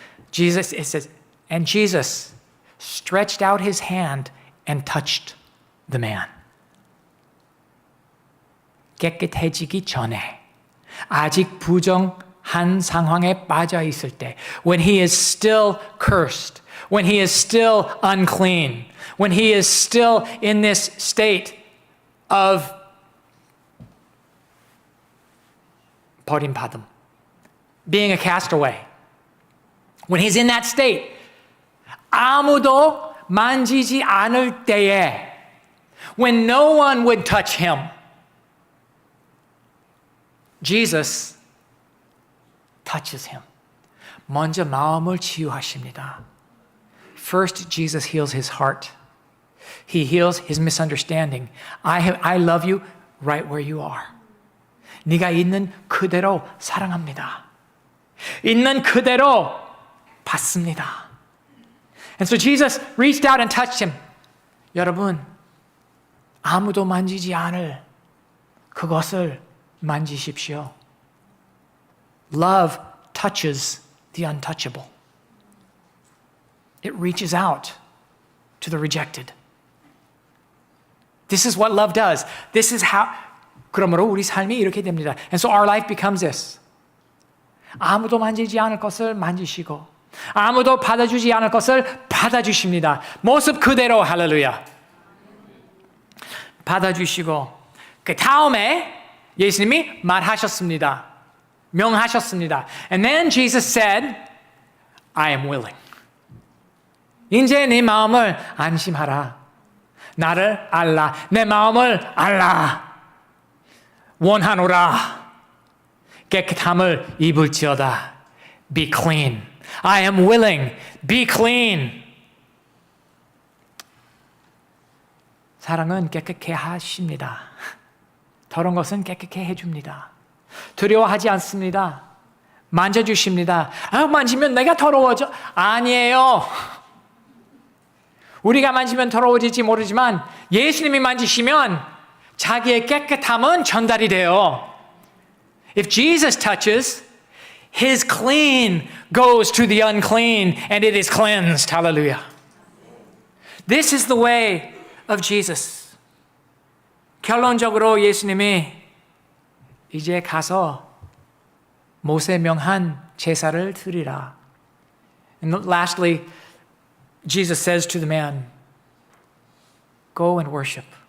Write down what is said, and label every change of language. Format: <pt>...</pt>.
<en>Jesus, it says, and Jesus stretched out his hand and touched the man.</en> <ko>깨끗해지기 전에 아직 부정한 상황에 빠져 있을 때,</ko> <en>when he is still cursed, when he is still unclean, when he is still in this state of</en> <ko>버림받음,</ko> <en>being a castaway, when he's in that state,</en> <ko>아무도 만지지 않을 때에,</ko> <en>when no one would touch him, Jesus touches him.</en> <ko>먼저 마음을 치유하십니다.</ko> <en>First, Jesus heals his heart. He heals his misunderstanding. I love you right where you are.</en> <ko>네가 있는 그대로 사랑합니다. 있는 그대로 받습니다.</ko> <en>And so Jesus reached out and touched him.</en> <ko>여러분, 아무도 만지지 않을 그것을 만지십시오.</ko> <en>Love touches the untouchable. It reaches out to the rejected. This is what love does. This is how.</en> <ko>그러므로 우리 삶이 이렇게 됩니다.</ko> <en>And so our life becomes this.</en> <ko>아무도 만지지 않을 것을 만지시고 아무도 받아주지 않을 것을 받아주십니다. 모습 그대로 할렐루야. 받아주시고 그 다음에 예수님이 말하셨습니다. 명하셨습니다.</ko> <en>And then Jesus said, I am willing.</en> <ko>이제 네 마음을 안심하라. 나를 알라. 내 마음을 알라. 원하노라. 깨끗함을 입을지어다.</ko> <en>Be clean. I am willing. Be clean.</en> <ko>사랑은 깨끗게 하십니다. 더러운 것은 깨끗게 해줍니다. 두려워하지 않습니다. 만져주십니다. 만지면 내가 더러워져. 아니에요. 우리가 만지면 더러워질지 모르지만 예수님이 만지시면 자기의 깨끗함은 전달이 돼요.</ko> <en>If Jesus touches, His clean goes to the unclean and it is cleansed. Hallelujah. This is the way of Jesus.</en> <ko>결론적으로 예수님이 이제 가서 모세 명한 제사를 드리라.</ko> <en>And lastly, Jesus says to the man, go and worship.</en>